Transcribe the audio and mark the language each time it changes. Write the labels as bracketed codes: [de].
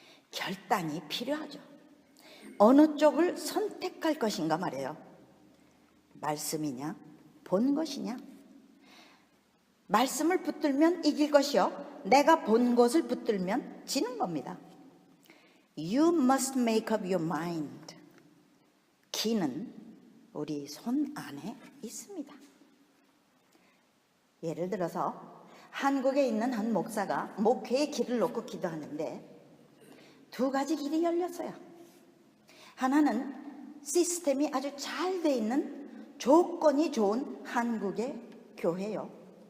[ko] 결단이 필요하죠. 어느 쪽을 선택할 것인가 말이에요. 말씀이냐 본 것이냐. 말씀을 붙들면 이길 것이요, 내가 본 것을 붙들면 지는 겁니다. [en] You must make up your mind. [ko] 키는 우리 손 안에 있습니다. 예를 들어서 한국에 있는 한 목사가 목회의 길을 놓고 기도하는데 두 가지 길이 열렸어요. 하나는 시스템이 아주 잘 돼 있는 조건이 좋은 한국의 교회요.